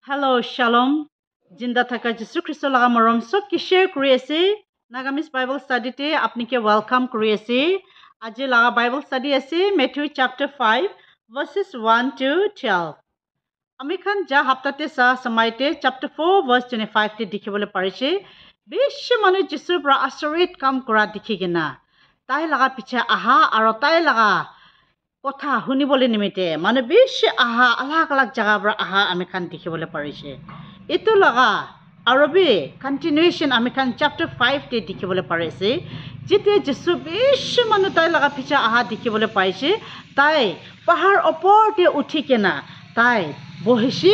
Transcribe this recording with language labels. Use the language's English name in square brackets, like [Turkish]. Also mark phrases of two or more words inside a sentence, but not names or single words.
[English] Hello, Shalom. [Naga Pidgin] Jinda thaka Jesu Christo laga morom sob ki share kuri ase. Nagamis [English] Bible study [Naga Pidgin] te apni ke welcome kuri ase. Aji laga [English] Bible study [Naga Pidgin] ase Matthew [English] chapter 5 verses 1 to 12. [Naga Pidgin] Ami khan ja hafta te sa samai te [English] chapter 4 verse 25 [Naga Pidgin] te dikhibole parise. Bishi manu Jesu pra asorit kam kora dikhi gina. Tai laga piche aha aro tai laga কথা শুনিবলৈ নিমিতে মানে বেছি আহা আলাগ আলাগ জায়গা পৰা আহা আমি খান দেখিবলৈ পাৰিছে এটো লগা আৰু বি কন্টিনিউয়েশন আমি খান চ্যাপ্টাৰ 5 তে দেখিবলৈ পাৰিছে যেতে যিশু বেছি মানুহ তাই লগা পিছে আহা দেখিবলৈ পাইছে তাই পাহাৰ ওপৰতে উঠি কেনা তাই বহিছে